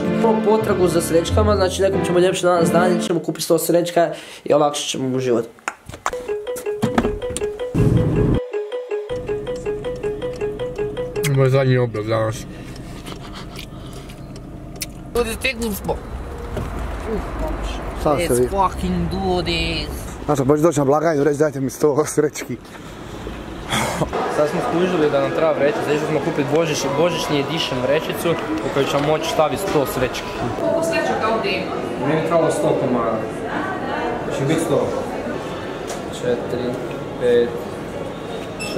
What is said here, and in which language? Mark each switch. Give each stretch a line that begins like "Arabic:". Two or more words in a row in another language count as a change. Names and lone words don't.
Croatian: Potragu za srećkama, znači nekom ćemo ljepše danas dan, ćemo kupiti 100 srećka i olakšat ćemo mu život. Moj zadnji obrok danas. Ljudi, stigli smo.
English: Let's fucking do this.
Croatian: Znači, možeš doći na blagajnu, reći dajte mi 100 srećki. Sad smo skužili da nam treba vrećica, zato smo kupiti božićni edition vrećicu u kojoj ćemo moći staviti 100 srećki. Koliko srećaka ovdje ima? Meni je trebalo 100 komada. Će biti 100. 4, 5, 6...